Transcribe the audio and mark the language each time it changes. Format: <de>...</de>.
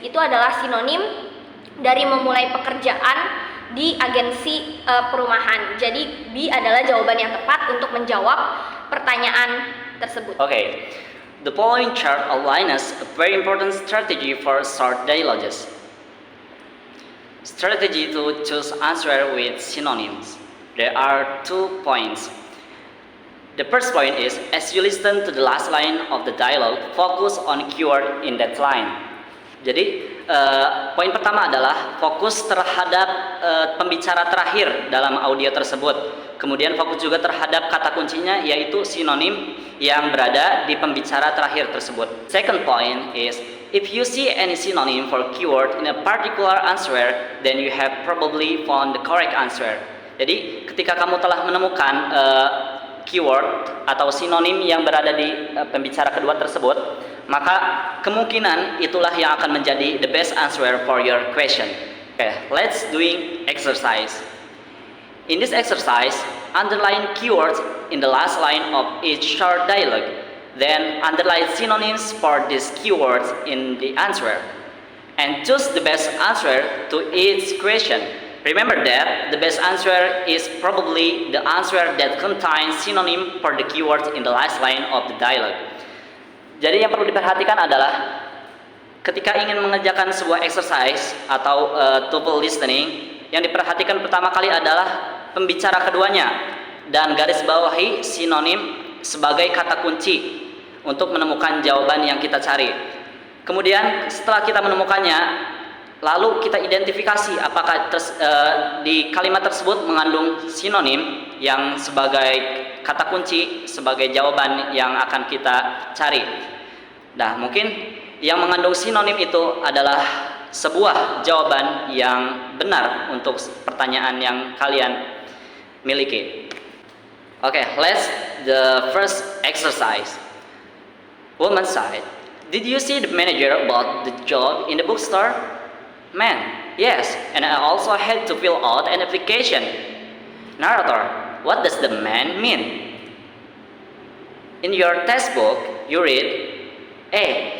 <id>Itu adalah sinonim dari memulai pekerjaan di agensi perumahan. Jadi B adalah jawaban yang tepat untuk menjawab pertanyaan tersebut.</id> <en>Okay, the following chart outlines a very important strategy for short dialogues. Strategy to choose answer with synonyms. There are 2 points. The first point is, as you listen to the last line of the dialogue, focus on keyword in that line.</en> <id>Jadi, poin pertama adalah fokus terhadap pembicara terakhir dalam audio tersebut. Kemudian fokus juga terhadap kata kuncinya, yaitu sinonim yang berada di pembicara terakhir tersebut.</id> <en>Second point is, if you see any synonym for keyword in a particular answer, then you have probably found the correct answer.</en> <id>Jadi, ketika kamu telah menemukan keyword atau sinonim yang berada di pembicara kedua tersebut, maka kemungkinan itulah yang akan menjadi</id> <en>the best answer for your question. Okay, let's doing exercise. In this exercise, underline keywords in the last line of each short dialogue. Then underline synonyms for these keywords in the answer. And choose the best answer to each question. Remember that the best answer is probably the answer that contains synonym for the keywords in the last line of the dialogue.</en> <id>Jadi yang perlu diperhatikan adalah ketika ingin mengerjakan sebuah exercise atau TOEFL listening, yang diperhatikan pertama kali adalah pembicara keduanya dan garis bawahi sinonim sebagai kata kunci untuk menemukan jawaban yang kita cari. Kemudian setelah kita menemukannya, lalu kita identifikasi apakah di kalimat tersebut mengandung sinonim yang sebagai kata kunci, sebagai jawaban yang akan kita cari. Nah, mungkin yang mengandung sinonim itu adalah sebuah jawaban yang benar untuk pertanyaan yang kalian miliki.</id> <en>Okay, let's the first exercise. Woman side, did you see the manager about the job in the bookstore? Man, yes, and I also had to fill out an application. Narrator, what does the man mean? In your textbook, you read, A.</en>